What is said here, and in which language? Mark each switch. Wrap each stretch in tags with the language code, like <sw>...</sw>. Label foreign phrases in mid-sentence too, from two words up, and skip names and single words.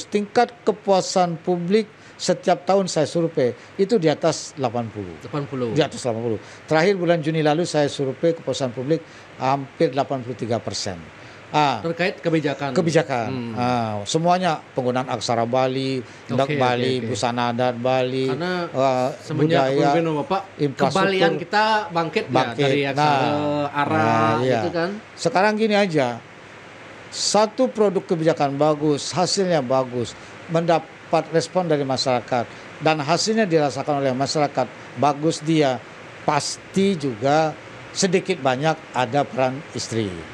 <id>Tingkat kepuasan publik setiap tahun saya survei itu di atas 80. Di atas 80. Terakhir bulan Juni lalu saya survei kepuasan publik hampir 83%. Terkait kebijakan. Semuanya penggunaan aksara Bali, ndak Bali, busana adat Bali, karena semenjak kepemimpinan Bapak, kebalian kita bangkit. Dari aksara arah gitu kan. Sekarang gini aja, satu produk kebijakan bagus, hasilnya bagus, mendapat respon dari masyarakat dan hasilnya dirasakan oleh masyarakat bagus, dia pasti juga sedikit banyak ada peran istri.</id>